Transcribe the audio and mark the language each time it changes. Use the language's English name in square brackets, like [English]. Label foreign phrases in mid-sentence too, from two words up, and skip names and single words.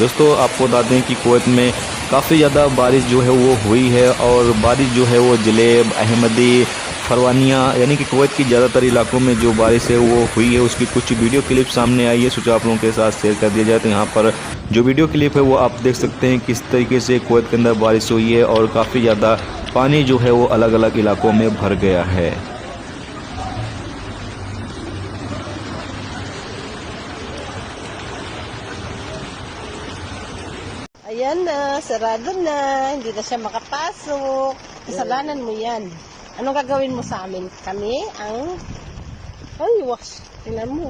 [Hindi] दोस्तों आपको बताते हैं कि कुवैत में काफ़ी ज़्यादा बारिश जो है वो हुई है और बारिश जो है वो जलेब, अहमदी, फरवानिया यानी कि कुवैत की ज़्यादातर इलाकों में जो बारिश है वो हुई है, उसकी कुछ वीडियो क्लिप सामने आई है। सोचा आप लोगों के साथ शेयर कर दिया जाए। तो यहाँ पर जो वीडियो क्लिप है वो आप देख सकते हैं किस तरीके से कुवैत के अंदर बारिश हुई है और काफ़ी ज़्यादा पानी जो है वो अलग अलग इलाकों में भर गया है। [Filipino] Ayan na, sarado na, hindi na siya makapasok. Kasalanan mo yan. Anong gagawin mo sa amin? Kami ang... Ay, wax. Tingnan mo.